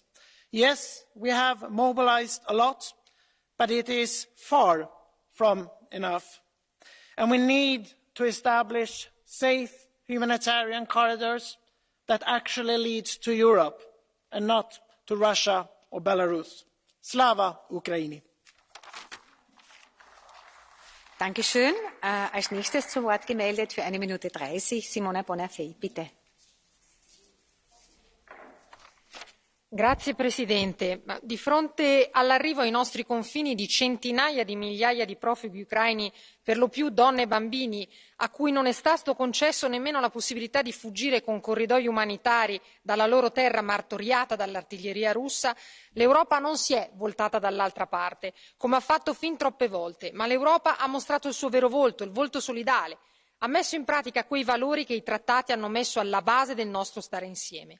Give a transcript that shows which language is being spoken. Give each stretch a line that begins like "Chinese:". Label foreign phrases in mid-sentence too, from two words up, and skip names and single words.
English: Yes, we have mobilized a lot, but it is far from enough. And we need to establish safe humanitarian corridors that actually lead to Europe and not to Russia or Belarus.
Ukrainian: Слава Україні!
German: Dankeschön. Als nächstes zu Wort gemeldet für 1 Minute 30 Simona Bonafè, bitte.
Italian: Grazie Presidente. Di fronte all'arrivo ai nostri confini di centinaia di migliaia di profughi ucraini, per lo più donne e bambini, a cui non è stato concesso nemmeno la possibilità di fuggire con corridoi umanitari dalla loro terra martoriata dall'artiglieria russa, l'Europa non si è voltata dall'altra parte, come ha fatto fin troppe volte, ma l'Europa ha mostrato il suo vero volto, il volto solidale, ha messo in pratica quei valori che i trattati hanno messo alla base del nostro stare insieme.